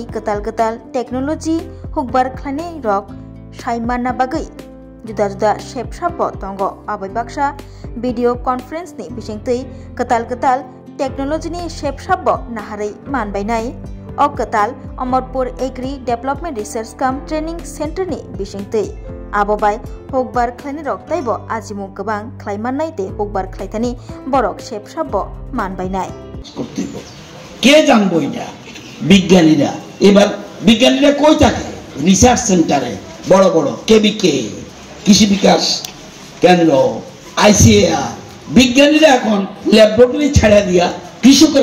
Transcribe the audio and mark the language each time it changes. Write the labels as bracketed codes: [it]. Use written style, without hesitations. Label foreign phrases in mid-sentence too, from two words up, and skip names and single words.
[trp] गताल गताल टेक्नोलॉजी हुकबार खलायनाय रक साइमाना बागै जुदा जुदा शेपशाप तंगो आबै बाक्सा [en] video conference [trp] नि बिसिंगतै गताल गताल टेक्नोलॉजी नि शेपशाप नाहारै मानबायनाय अ गताल अमरपुर एग्री डेभलपमेंट रिसार्च कम ट्रेनिंग सेंटर नि बिसिंगतै आबोबाय हुकबार खलायनाय रक ताइबो आजिमु गोबां खलायमाननाय दे हुकबार खलायथानि बरक शेपशाप मानबायनाय [bn] কে জানবো এটা বিজ্ঞানীরা এবার বিজ্ঞানীরা কই থাকে [en] research centre [bn] বড় বড় কেবিকে কৃষি বিকাশ কেন্দ্র আইসিএআর বিজ্ঞানীরা এখন ল্যাবরেটরি ছাড়া দিয়া কৃষকের